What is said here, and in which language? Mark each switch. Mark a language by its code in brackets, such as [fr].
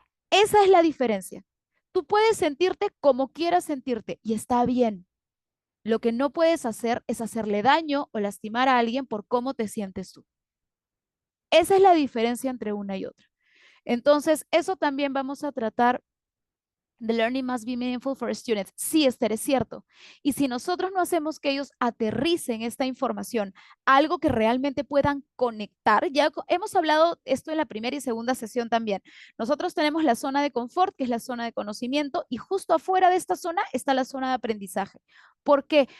[es] Esa es la diferencia. Tú puedes sentirte como quieras sentirte y está bien. Lo que no puedes hacer es hacerle daño o lastimar a alguien por cómo te sientes tú. Esa es la diferencia entre una y otra. Entonces, eso también vamos a tratar. [en] The learning must be meaningful for students. [es] Sí, Esther, es cierto. Y si nosotros no hacemos que ellos aterricen esta información, algo que realmente puedan conectar, ya hemos hablado esto en la primera y segunda sesión también. Nosotros tenemos la zona de confort, que es la zona de conocimiento, y justo afuera de esta zona está la zona de aprendizaje. ¿Por qué?